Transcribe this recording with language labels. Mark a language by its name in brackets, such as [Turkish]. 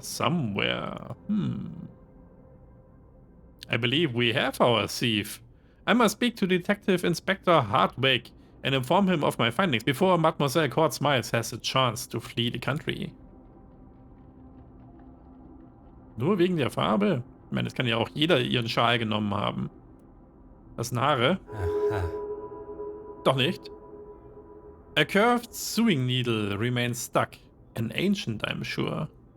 [English] Somewhere. I believe we have our thief. I must speak to Detective Inspector Hardwick and inform him of my findings before Mademoiselle Court Smythe has a chance to flee the country. [German] Nur wegen der Farbe? Ich meine, es kann ja auch jeder ihren Schal genommen haben. Das sind Haare. Doch nicht. [English] A curved sewing needle remains stuck. An ancient, I'm sure.